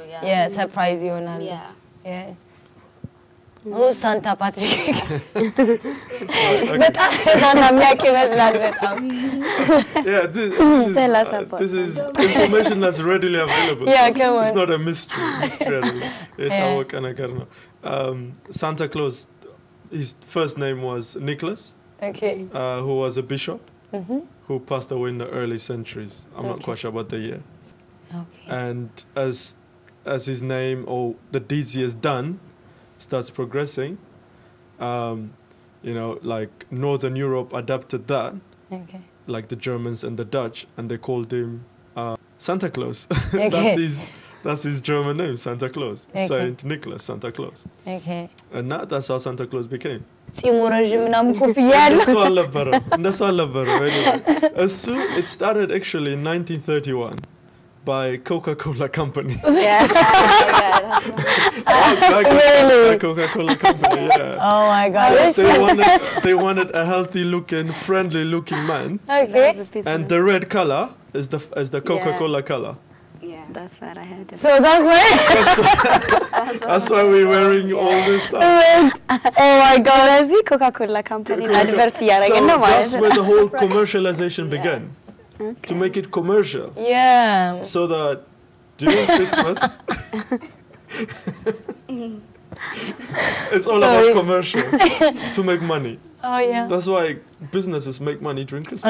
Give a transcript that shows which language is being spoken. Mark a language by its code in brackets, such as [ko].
[en] yeah surprise [am] ይሆናል [en] yeah Who's Santa Patrick? [am] በጣም Santa የሚያውቅ ይመስላል በጣም [en] Yeah, this is information that's readily available. Yeah, come on. It's not a mystery. [am] የታወቀ ነገር ነው. [en] Santa Claus, his first name was Nicholas. Okay. Who was a bishop who passed away in the early centuries. I'm not quite sure about the year. Okay. And as his name or the deeds he has done starts progressing, you know, like Northern Europe adapted that, Okay. like the Germans and the Dutch, and they called him Santa Claus. Okay. That's his German name, Santa Claus. Okay. Saint Nicholas, Santa Claus. Okay. And that's how Santa Claus became. [am] ጺሙ ረጅም ምናምን ኮፍያ ያለው እንደሱ አልነበረም anyway. [en] It started actually in 1931 by Coca-Cola Company. Yeah. Really? Coca-Cola Company, yeah. Oh my god. They wanted a healthy-looking, friendly-looking man. Okay. And the red color is the Coca-Cola color. yeah That's what I had. So that's why That's why we're wearing all this stuff. Oh my god. [am] ስለዚህ ኮካ-ኮላ ካምፓኒ አድቨርት ያደረገ ነው ማለት [en] that's [am] ነው። [en] where the whole commercialization began. To make it commercial. Yeah. So that during Christmas, it's all about commercial to make money. Oh yeah. That's why businesses make money during Christmas.